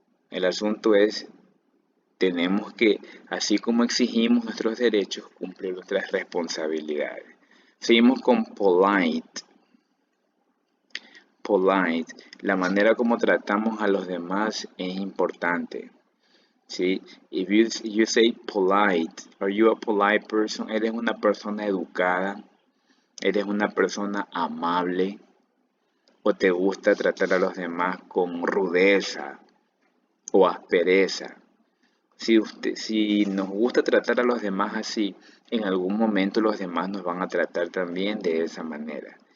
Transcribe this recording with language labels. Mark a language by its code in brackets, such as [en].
[es] El asunto es, tenemos que, así como exigimos nuestros derechos, cumplir nuestras responsabilidades. Seguimos con polite. polite. La manera como tratamos a los demás es importante. ¿Sí? [en] If you say polite, are you a polite person? [es] ¿Eres una persona educada? ¿Eres una persona amable? ¿O te gusta tratar a los demás con rudeza o aspereza? Si nos gusta tratar a los demás así, en algún momento los demás nos van a tratar también de esa manera.